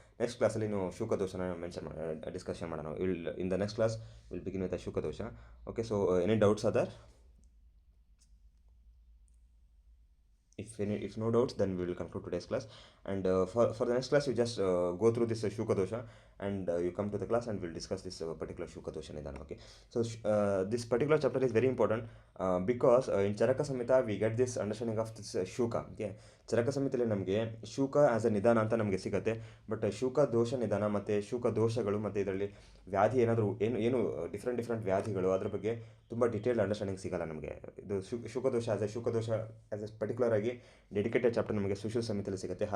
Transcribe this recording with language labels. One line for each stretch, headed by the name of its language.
Kannada: Next ಕ್ಲಾಸಲ್ಲಿ ನೀವು ಶುಕದೋಷನ discussion ಮಾಡೋಣ.
English: In the next class will begin with Shukadosha. Okay, so any doubts are there? If no doubts, then we will conclude today's class. And for the next class, you just go through this Shuka dosha, and you come to the class and we'll discuss this particular Shuka dosha nidana. Okay, so this particular chapter is very important because in Charaka Samhita we get this understanding of this Shuka.
Kannada: Okay, ಚರಕ ಸಂಹಿತೆಯಲ್ಲಿ ನಮಗೆ ಶೂಕ as a ನಿಧಾನ ಅಂತ ನಮಗೆ ಸಿಗುತ್ತೆ. But ಶೂಕ ದೋಷ ನಿಧಾನ ಮತ್ತು ಶೂಕ ದೋಷಗಳು ಮತ್ತು ಇದರಲ್ಲಿ ವ್ಯಾಧಿ ಏನಾದರೂ ಏನು ಡಿಫ್ರೆಂಟ್ ವ್ಯಾಧಿಗಳು, ಅದ್ರ ಬಗ್ಗೆ ತುಂಬ ಡಿಟೇಲ್ಡ್ ಅಂಡರ್ಸ್ಟ್ಯಾಂಡಿಂಗ್ ಸಿಗಲ್ಲ ನಮಗೆ. ಇದು ಶುಕದೋಷ ಆ್ಯಸ್ ಎ ಪರ್ಟಿಕ್ಯುಲರ್ ಆಗಿ ಡೆಡಿಕೇಟೆಡ್ ಚಾಪ್ಟರ್ ನಮಗೆ ಸುಶ್ರುತ ಸಂಹಿತೆಯಲ್ಲಿ ಸಿಗುತ್ತೆ.